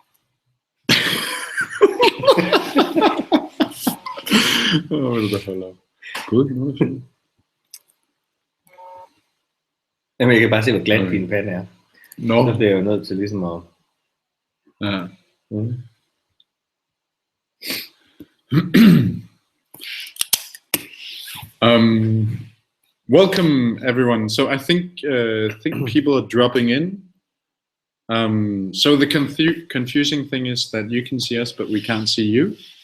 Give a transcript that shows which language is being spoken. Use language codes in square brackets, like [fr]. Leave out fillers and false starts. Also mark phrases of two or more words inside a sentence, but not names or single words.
[da] Hvor vil du da holde op? Gud, det er noget fint. Jamen, jeg kan bare se, hvor glat din pande er. Nå. Så bliver jeg jo nødt til ligesom at... Ja. [en] Welcome everyone. So I think people are dropping in. So the confusing thing is that you can see us, but we can't see you.